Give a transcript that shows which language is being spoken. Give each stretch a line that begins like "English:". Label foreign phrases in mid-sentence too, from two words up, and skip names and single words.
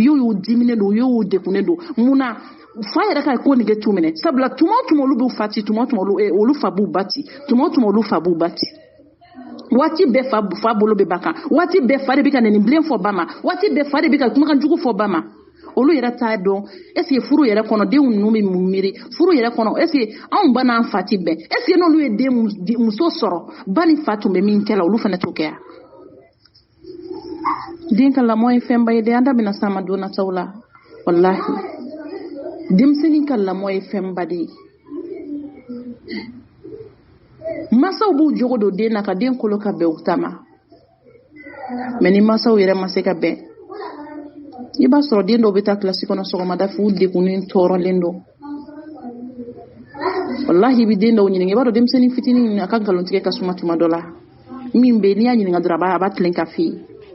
Bambara: y'u diminen don u y'u degunnen don munna fa yɛrɛ ka ko nege t'u minɛ sabula tuma o tuma olu b'u fati tuma o tuma olu fa b'u bati tuma o tuma olu fa b'u bati waati bɛɛ fa bolo bɛ ba kan waati bɛɛ fa de bɛ ka nɛnin bilen fɔ ba ma waati bɛɛ fa de bɛ ka kumakan jugu fɔ ba ma olu yɛrɛ t'a dɔn
French: est-ce que
Bambara: furu yɛrɛ kɔnɔ denw ninnu bɛ mun miiri furu yɛrɛ kɔnɔ
French: est-ce que
Bambara: anw ba n'an fa ti bɛn
French: est-ce que
Bambara: n'olu ye muso sɔrɔ ba ni fa tun bɛ min kɛ la olu fana t'o kɛ yan den ka lamɔ ye fɛnba ye dɛ an da bɛna s'a ma don nataw la wallahi denmisɛnnin ka lamɔ ye fɛnba de ye masaw b'u jogo don den na ka den kolo ka bɛn u ta ma mais ni masaw yɛrɛ ma se ka bɛn i b'a sɔrɔ den dɔw bɛ taa kilasi kɔnɔ sɔgɔmada fɛ u degunnen tɔɔrɔlen don wallahi i bɛ den dɔw ɲininka i b'a dɔn denmisɛnnin fitinin a ka nkalontigɛ ka suma tuma dɔ la min bɛ n'i y'a ɲininka dɔrɔn a b'a tilen ka f'i ye